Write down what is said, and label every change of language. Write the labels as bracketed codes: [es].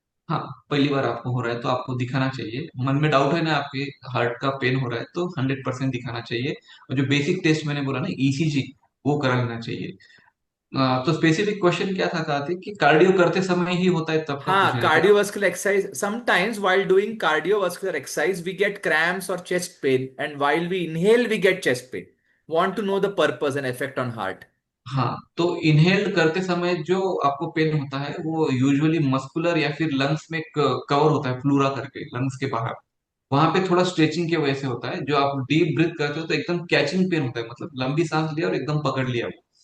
[hi] हाँ, पहली बार आपको हो रहा है तो आपको दिखाना चाहिए, मन में डाउट है ना आपके, हार्ट का पेन हो रहा है तो 100% दिखाना चाहिए। और जो बेसिक टेस्ट मैंने बोला ना, ईसीजी, वो करा लेना चाहिए। तो स्पेसिफिक क्वेश्चन क्या था कार्तिक, कि कार्डियो करते समय ही होता है तब का पूछ हाँ, रहे हैं क्या आप? [en] cardiovascular exercise. Sometimes while doing cardiovascular exercise, we get cramps or chest pain, and while we inhale, we get chest pain. Want to know the purpose and effect on heart? [hi] हाँ, तो इनहेल्ड करते समय जो आपको pen होता है वो usually muscular या फिर लंग्स में कवर होता है, प्लूरा करके लंग्स के बाहर। वहां पे थोड़ा स्ट्रेचिंग की वजह से होता है। जो आप डीप ब्रीथ करते हो तो एकदम कैचिंग पेन होता है, मतलब लंबी सांस लिया और एकदम पकड़ लिया वो।